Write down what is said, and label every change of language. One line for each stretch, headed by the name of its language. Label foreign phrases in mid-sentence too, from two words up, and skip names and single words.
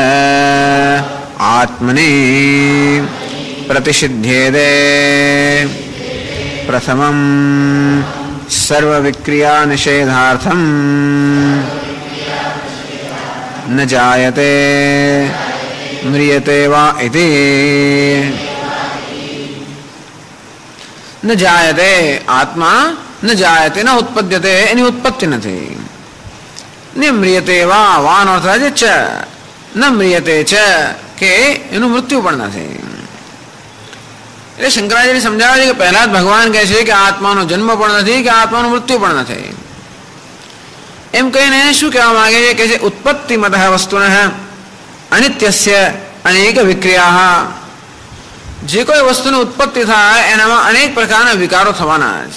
Sanskrit: आत्मनि प्रतिषिध्येदे प्रथमं सर्वविक्रिया निषेधार्थं न जायते म्रियते वा इति न जायते आत्मा न जायते न उत्पद्यते
Gujarati: એની ઉત્પત્તિ નથી ને મ્રિયતે વાનો અર્થ થાય છે
Sanskrit: ન મ્રિયતે ચ
Gujarati: કે એનું મૃત્યુ પણ નથી. એટલે શંકરાચાર્ય સમજાવે છે કે પહેલા જ ભગવાન કહે છે કે આત્માનો જન્મ પણ નથી કે આત્માનું મૃત્યુ પણ નથી. એમ કહીને શું કહેવા માંગે છે કે
Sanskrit: ઉત્પત્તિ મત વસ્તુન અનિત્યસ્ય અનેક વિક્રિયા,
Gujarati: જે કોઈ વસ્તુની ઉત્પત્તિ થાય એનામાં અનેક પ્રકારના વિકારો થવાના છે.